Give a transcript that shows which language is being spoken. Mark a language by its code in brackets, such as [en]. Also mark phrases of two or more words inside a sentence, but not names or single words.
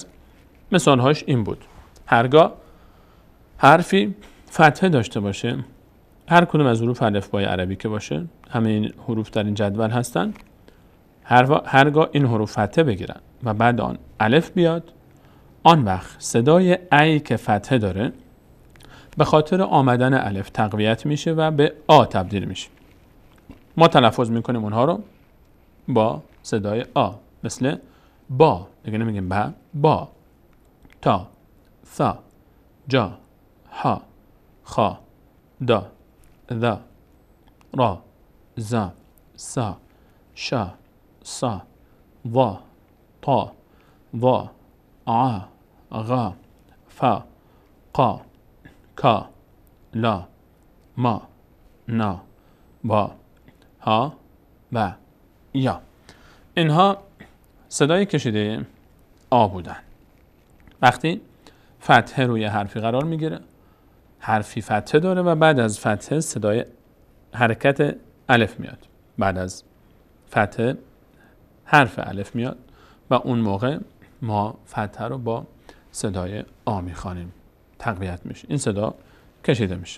[fa] مثالهاش این بود: هرگاه حرفی فتحه داشته باشه، هر کدوم از حروف الفبای عربی که باشه، همه این حروف در این جدول هستن، هرگاه این حروف فتحه بگیرن و بعد آن الف بیاد، آن وقت صدای ای که فتحه داره به خاطر آمدن الف تقویت میشه و به آ تبدیل میشه. ما تلفظ میکنیم اونها رو با صدای آ، مثل با، دیگه نمیگیم با، با، تا، ثا، جا، ها، خا، دا، ذا، را، زا، سا، شا، صا، ضا، طا، ضا، عا، غا، فا، قا، کا، لا، ما، نا، با، ها و یا. اینها صدای کشیده آ بودن. وقتی فتحه روی حرفی قرار میگیره، حرفی فتحه داره و بعد از فتحه صدای حرکت الف میاد، بعد از فتحه حرف الف میاد و اون موقع ما فتحه رو با صدای آ میخوانیم، تقویت میشه، این صدا کشیده میشه.